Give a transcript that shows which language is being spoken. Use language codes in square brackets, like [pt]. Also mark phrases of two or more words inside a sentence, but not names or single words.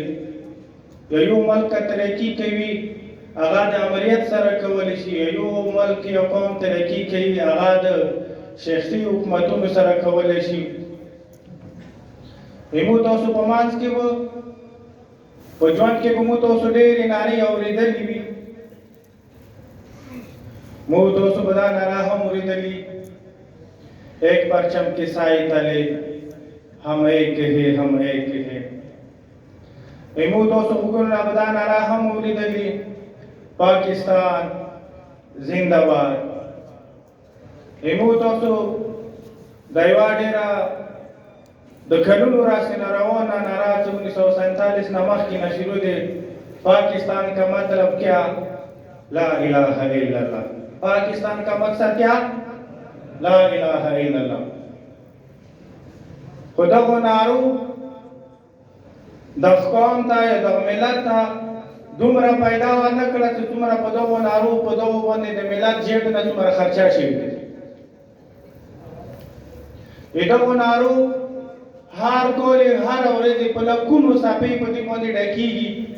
[ps] یا یو ملک ترقي کوي هغه د امریت سره کولی شي، یو ملک یو قوم ترقي کوي هغه د شخصي حکومتونو سره کولی شي. زموږ تاسو په منځ کې به په ژوند کې به مو تاسو ډېرې نارې اورېدلې وي، مو تاسو به دا ناره هم اورېدلي، [ur] ایک پرچم کے سائے تلے ہم ایک ہے ہم ایک ہے. [ps] زموږ تاسو وګورئ به دا ناره هم اورېدلي، [ur] پاکستان زنده باد. [ps] زموږ تاسو د یوه ډېره د کلونو راڅخه روانه ناره چې 1947 نه مخکې نه شروع دی، [ur] پاکستان کا مطلب کیا؟ [ar] لا الہ الا اللہ. [ur] پاکستان کا مقصد کیا؟ [ar] لا الہ الا اللہ. [ps] خو دغو نارو دغه قوم ته یا دغه ملت ته دومره پیدا ونه کړه چې څومره په دغو نارو په دغو باندې د ملت جیب نه څومره خرچه شوي دي. د دغو نارو هر کال هر ورځ په لکونو څپې په دې باندې ډکېږي.